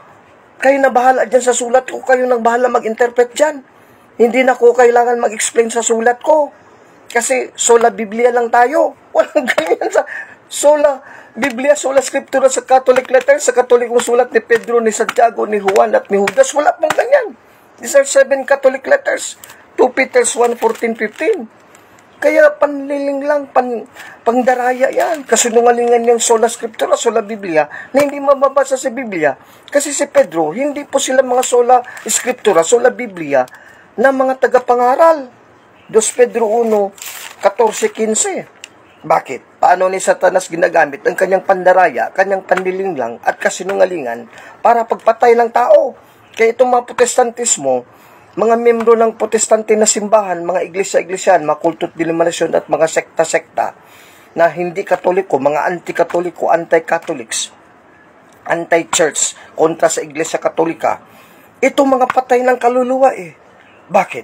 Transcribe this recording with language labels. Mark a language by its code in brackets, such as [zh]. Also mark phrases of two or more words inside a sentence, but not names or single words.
[tl] Kayo na bahala dyan sa sulat ko, kayo nang bahala mag-interpret dyan. Hindi na ako kailangan mag-explain sa sulat ko. Kasi [la] sola Biblia [tl] lang tayo. Walang ganyan sa [la] sola Biblia, sola Scriptura [tl] sa [en] Catholic letter, [tl] sa Katolikong sulat ni Pedro, ni Santiago, ni Juan at ni Judas. Wala pong ganyan. [en] These are 7 Catholic letters. 2 Peter 1:14-15. [tl] Kaya panliling lang, pangdaraya yan. Kasinungalingan yung [la] sola Scriptura, sola Biblia, [tl] na hindi mababasa sa Biblia. Kasi si Pedro, hindi po sila mga [la] sola Scriptura, sola Biblia, [tl] na mga tagapangaral. 2 Pedro 1:14-15. Bakit? Paano ni Satanas ginagamit ang kanyang pandaraya, kanyang panliling lang at kasinungalingan para pagpatay ng tao? Kaya itong mga Protestantismo, mga membro ng Protestante na simbahan, mga iglesia-iglesyan, mga kulto't denominasyon at mga sekta-sekta na hindi Katoliko, mga anti-Katoliko, [en] anti-Catholics, anti-church, [tl] kontra sa Iglesia Katolika, itong mga patay ng kaluluwa Bakit?